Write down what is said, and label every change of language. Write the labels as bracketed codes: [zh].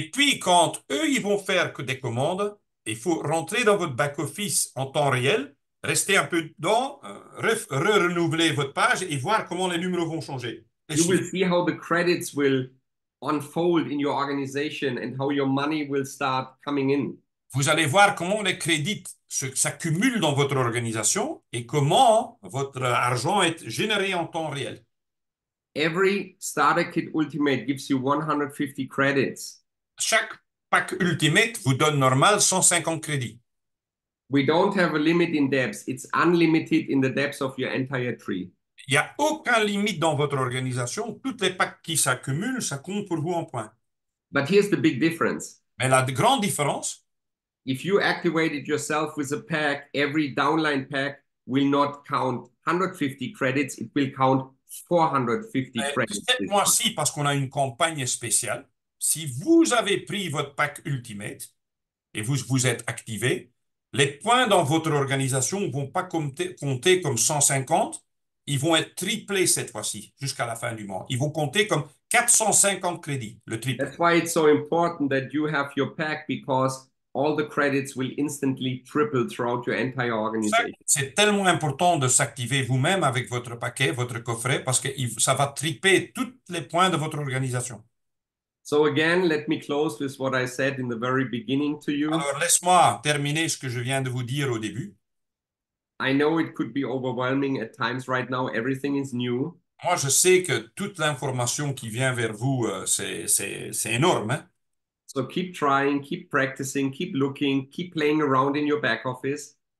[fr] Et puis, quand eux, ils vont faire que des commandes, il faut rentrer dans votre back-office en temps réel, rester un peu dedans, renouveler votre page et voir comment les numéros vont changer. Les [en] You will [fr] chiffres. [en] see how the credits will unfold in your organization and how your money will start coming in. [fr] Vous allez voir comment les crédits s'accumulent dans votre organisation et comment votre argent est généré en temps réel. [en] Every starter kit ultimate gives you 150 credits. [fr] Chaque pack Ultimate vous donne normal 150 crédits. [en] We don't have a limit in depths. It's unlimited in the depths of your entire tree. [fr] Il n'y a aucune limite dans votre organisation. Toutes les packs qui s'accumulent, ça compte pour vous en points. [en] But here's the big difference. [fr] Mais la grande différence, [en] If you activated yourself with a pack, every downline pack will not count 150 credits. It will count 450 credits. [fr] cette mois-ci, parce qu'on a une campagne spéciale, si vous avez pris votre pack Ultimate et vous vous êtes activé, les points dans votre organisation ne vont pas compter comme 150, ils vont être triplés cette fois-ci, jusqu'à la fin du mois. Ils vont compter comme 450 crédits, le triple. [en] That's why it's so important that you have your pack, because all the credits will instantly triple throughout your entire organization. [fr] C'est tellement important de s'activer vous-même avec votre paquet, votre coffret, parce que ça va triper tous les points de votre organisation. [en] So again, let me close with what I said in the very beginning to you. [fr] Alors, laisse-moi terminer ce que je viens de vous dire au début. [en] I know it could be overwhelming at times right now. Everything is new. [fr] Moi, je sais que toute l'information qui vient vers vous, c'est énorme, hein? [en] So keep trying, keep practicing, keep looking, keep playing around in your back office.